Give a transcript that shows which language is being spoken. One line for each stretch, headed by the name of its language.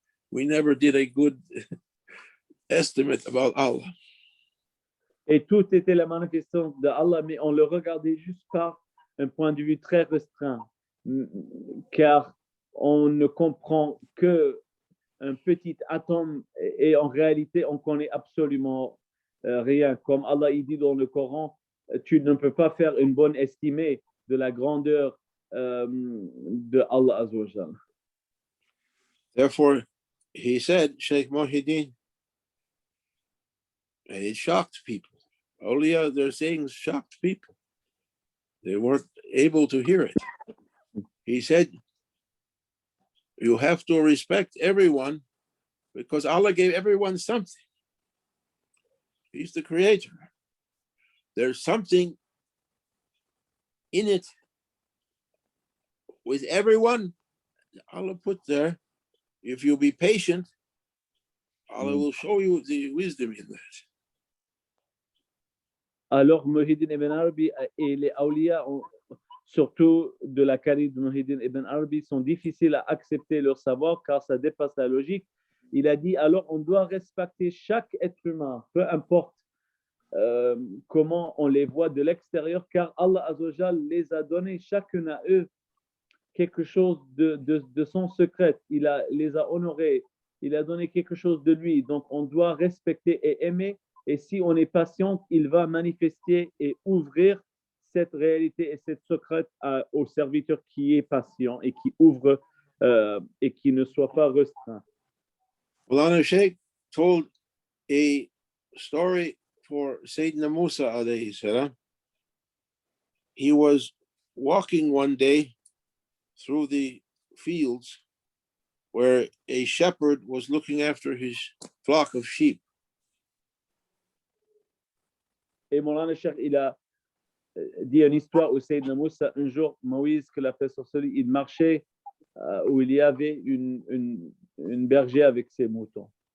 English: We never did a good estimate about Allah.
French: Et tout était la manifestation d'Allah, mais on le regardait juste par un point de vue très restreint, car on ne comprend que un petit atome et en réalité, on connaît absolument rien. Comme Allah il dit dans le Coran, tu ne peux pas faire une bonne estimée de la grandeur de Allah Azza wa Jal.
English: Therefore, he said, Sheikh Mohideen, and it shocked people. Awliya, their sayings shocked people. They weren't able to hear it. He said, you have to respect everyone because Allah gave everyone something. He's the creator. There's something in it with everyone Allah put there. If you be patient, Allah will show you the wisdom in that.
French: Alors, Muhyiddin Ibn Arabi et les awliya, surtout de la qualité de Muhyiddin Ibn Arabi, sont difficiles à accepter leur savoir car ça dépasse la logique. Il a dit, alors on doit respecter chaque être humain, peu importe comment on les voit de l'extérieur, car Allah Azza wa Jal les a donnés chacun à eux quelque chose de son secret. Les a honorés, il a donné quelque chose de lui. Donc on doit respecter et aimer. Et si on est patient, il va manifester et ouvrir cette réalité et cette secret au serviteur qui est patient et qui ouvre et qui ne soit pas restreint.
English: Maulana Sheikh told a story for Sayyidina Musa alayhi salam. He was walking one day through the fields where a shepherd was looking after his flock of sheep.
French: Et Maulana Cheikh, il a dit une histoire où Sayyidina Moussa, un jour, Moïse, que la paix sur celui, il marchait où il y avait une berger avec ses moutons.